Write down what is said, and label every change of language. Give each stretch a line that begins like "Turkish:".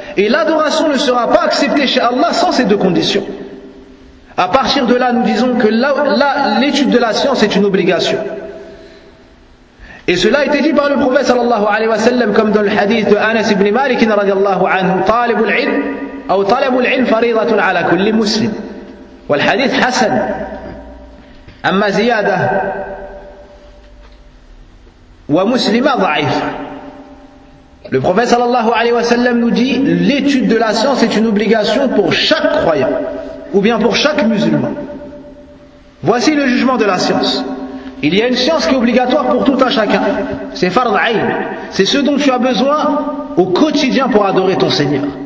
French: Et l'adoration ne sera pas acceptée chez Allah sans ces deux conditions. À partir de là, nous disons que l'étude de la science est une obligation. Et cela a été dit par le prophète sallallahu alayhi wa sallam, comme dans le hadith de Anas ibn Malik radiallahu anhu, talibul ilm.
Arabic: أو طلب العلم فريضة على كل مسلم والحديث حسن أما زيادة ومسلمة ضعيف.
French: Le prophète sallallahu alayhi wa sallam nous dit l'étude de la science est une obligation pour chaque croyant ou bien pour chaque musulman. Voici le jugement de la science. Il y a une science qui est obligatoire pour tout un chacun, c'est fard ayn, c'est ce dont tu as besoin au quotidien pour adorer ton Seigneur.